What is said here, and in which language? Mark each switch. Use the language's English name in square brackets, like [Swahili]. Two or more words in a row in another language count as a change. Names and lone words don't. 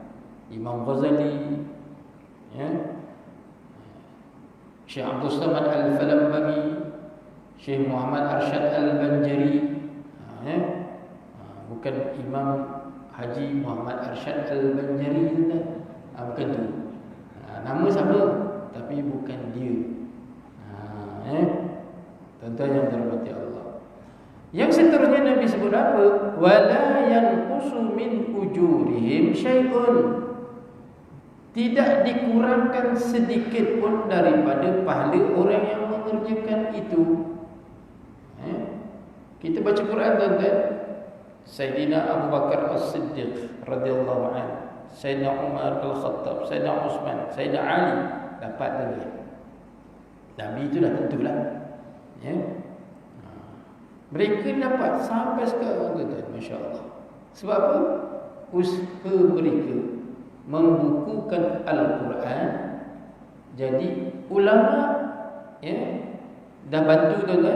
[Malay] Imam Ghazali, ya, Syekh Abdul Samad Al-Falambagi, Syekh Muhammad Arsyad Al-Banjari, ya, bukan Imam Haji Muhammad Arsyad Al-Banjari tuan-tuan. Bukan tu. Nama sama tapi bukan dia. Tuan-tuan yang dirahmati Allah. Yang seterusnya Nabi sebut apa? [Arabic] ولا ينقص من أجورهم شيء. [Malay] Tidak dikurangkan sedikit pun daripada pahala orang yang mengerjakan itu. Kita baca Quran tuan-tuan. Sayyidina Abu Bakar As-Siddiq [Arabic] رضي الله عنه, [Malay] Sayyidina Umar Al-Khattab, Sayyidina Uthman, Sayyidina Ali dapat lagi. Nabi itu dah tentulah. Ya. Mereka dapat sampai sekarang tuan-tuan, [Arabic] ما شاء الله. [Malay] Sebab apa? Usaha mereka membukukan Al-Quran. Jadi ulama, ya, dah bantu tuan-tuan.